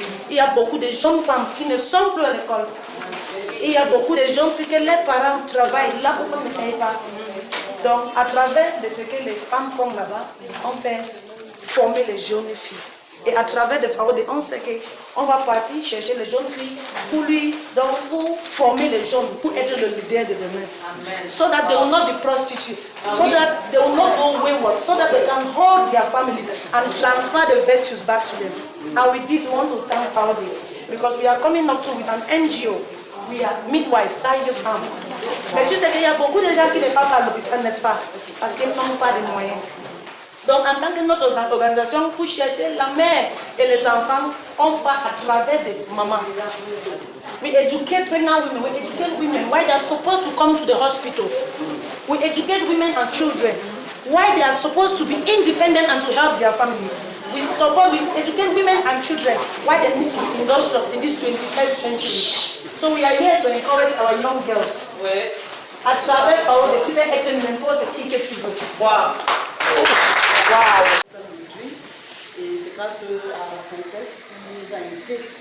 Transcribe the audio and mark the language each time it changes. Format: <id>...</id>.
<fr>Il y a beaucoup de jeunes femmes qui ne sont plus à l'école. Il y a beaucoup de jeunes filles que les parents travaillent là pour ne payer pas. Donc, à travers de ce que les femmes font là-bas, on peut former les jeunes filles. Et à travers de Faoudé, on sait qu'on va partir chercher les jeunes filles pour former les jeunes, pour être le leader de demain. Amen.</fr> <en>So that they will not be prostitutes, so that they will not go wayward, so that they can hold their families and transfer the virtues back to them. And with this, we want to thank Faoudé because we are coming up with an NGO. We are midwives, sages-femmes.</en> <fr>Mais tu sais qu'il y a beaucoup de gens qui ne parlent pas à l'hôpital, n'est-ce pas? Parce qu'ils n'ont pas de moyens. Donc, en tant que notre organisation, pour chercher la mère et les enfants, on part à travers des mamans.</fr> <en>We educate pregnant women, we educate women why they are supposed to come to the hospital. We educate women and children why they are supposed to be independent and to help their family. We educate women and children why they need to be industrious in this 21st century. So we are here to encourage our young girls.</en> <fr>À travers Faoudé, tu peux être n'importe qui que tu veux. Wow. Et c'est grâce à la princesse qui nous a invités.</fr>